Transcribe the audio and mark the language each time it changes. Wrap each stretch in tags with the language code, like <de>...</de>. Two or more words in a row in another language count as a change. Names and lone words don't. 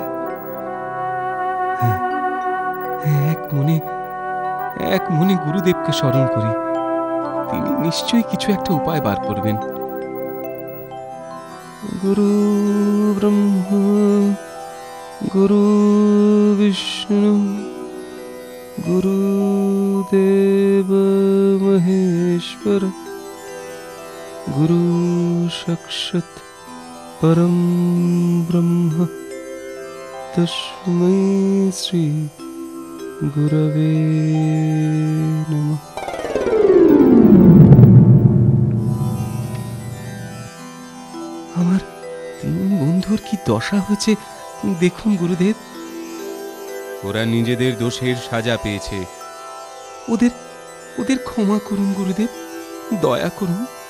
<bn>হ্যাঁ, এক মনে গুরুদেবকে স্মরণ করি। তিনি নিশ্চয়ই কিছু একটা উপায় বার করবেন।</bn> <sa>গুরু ব্রহ্মা গুরু বিষ্ণু गुरुदेव महेश्वर गुरु साक्षात् परम ब्रह्म तस्मै श्री गुरवे नमः।</sa> <bn>আমার তিন বন্ধুর কি দশা হয়েছে দেখুন গুরুদেব। ওরা নিজেদের দোষের সাজা পেয়েছে। ওদের ওদের ক্ষমা করুন গুরুদেব, দয়া করুন।</bn>